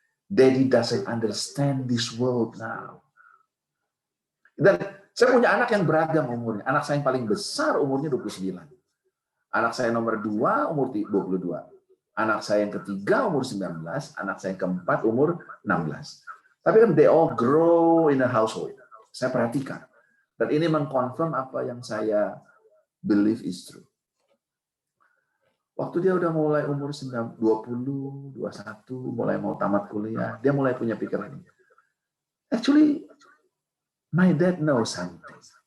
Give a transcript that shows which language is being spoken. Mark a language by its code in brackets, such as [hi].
[en] Daddy doesn't understand this world now. [id] Dan saya punya anak yang beragam umurnya. Anak saya yang paling besar umurnya 29. Anak saya nomor 2 umur 22. Anak saya yang ketiga umur 19. Anak saya yang keempat umur 16. Tapi kan [en] they all grow in a household. [id] Saya perhatikan. Dan ini mengkonfirm apa yang saya [en] believe is true. [id] Waktu dia udah mulai umur 20, 21, mulai mau tamat kuliah, dia mulai punya pikiran ini. [en] Actually, my dad knows something.